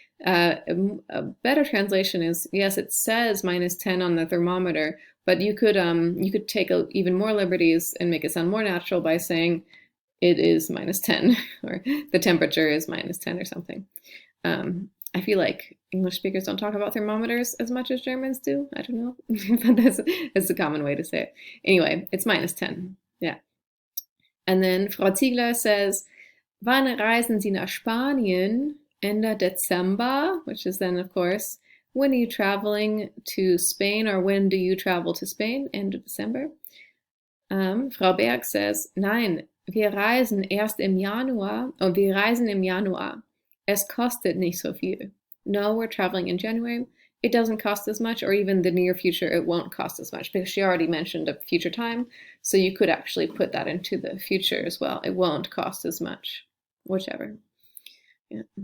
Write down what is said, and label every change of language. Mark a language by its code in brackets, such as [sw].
[en] A better translation is, yes, it says -10 on the thermometer, but you could take even more liberties and make it sound more natural by saying it is -10 or the temperature is -10 or something. I feel like English speakers don't talk about thermometers as much as Germans do. I don't know, but that's a common way to say it. Anyway, it's -10. Yeah. And then [de] Frau Ziegler says, wann reisen Sie nach Spanien? Ende Dezember, [en] which is then, of course, when are you traveling to Spain, or when do you travel to Spain? End of December. [de] Frau Berg says, nein, wir reisen erst im Januar. Oh, wir reisen im Januar. Es kostet nicht so viel. [en] No, we're traveling in January. It doesn't cost as much, or even the near future, it won't cost as much, because she already mentioned a future time. So you could actually put that into the future as well. It won't cost as much, whichever. Yeah.